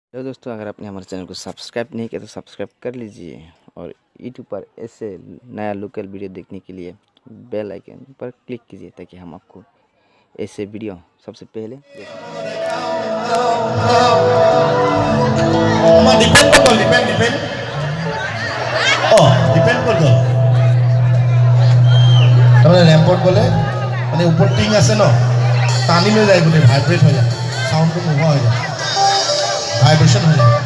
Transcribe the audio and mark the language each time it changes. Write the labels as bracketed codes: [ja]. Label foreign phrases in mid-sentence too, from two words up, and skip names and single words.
[hi] हेलो दोस्तों, अगर आपने हमारे चैनल को सब्सक्राइब नहीं किया तो सब्सक्राइब कर लीजिए और यूट्यूब पर ऐसे नया [en] local video [hi] देखने के लिए [en] bell icon [hi] पर क्लिक कीजिए ताकि हम आपको ऐसे वीडियो सबसे पहले [as] ল্যাম্পত গ'লে মানে ওপৰত টিং আছে ন, টানি লৈ যায়, গোটেই ভাইব্ৰেট হৈ যায়, চাউণ্ডটো নোহোৱা হৈ যায়, ভাইব্ৰেশ্যন হৈ যায়।